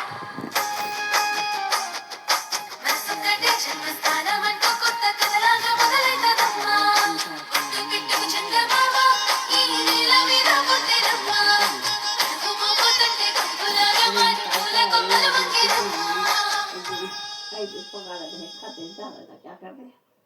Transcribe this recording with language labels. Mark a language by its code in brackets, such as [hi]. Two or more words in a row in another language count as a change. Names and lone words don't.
[te] మనసొక్కటే జన్మస్థానమంటూ కొత్త కథలాగా మొదలైతదమ్మా. పుట్టు పిట్టుకు చందమామ ఈ నేల మీద పుట్టేనమ్మా. అడుగు మోపుతుంటే కొడుకులాగా మారి పూల కొమ్మలు వంగేనమ్మా. [es] Ay, pues póngala, deje, déjate, dale, la que agarre.